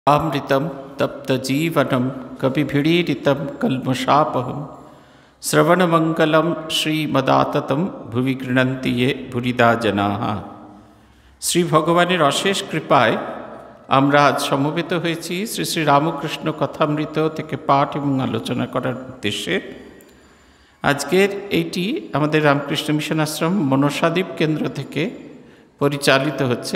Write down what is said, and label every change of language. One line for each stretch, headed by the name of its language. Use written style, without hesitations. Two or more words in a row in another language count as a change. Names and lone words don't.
Sanskrit: अमृतं तप्तजीवनं कपिभिडीरितं कल्मषापहं श्रवणमङ्गलं श्रीमदाततं भुवि गृह्णन्ति ये भुरिदा जनाः।
Bangla: শ্রী ভগবানের অশেষ কৃপায় আমরা আজ সমবেত হয়েছি শ্রী শ্রী রামকৃষ্ণ কথামৃত থেকে পাঠ এবং আলোচনা করার উদ্দেশ্যে। আজকের এইটি আমাদের রামকৃষ্ণ মিশন আশ্রম মনসাদ্বীপ কেন্দ্র থেকে পরিচালিত হচ্ছে।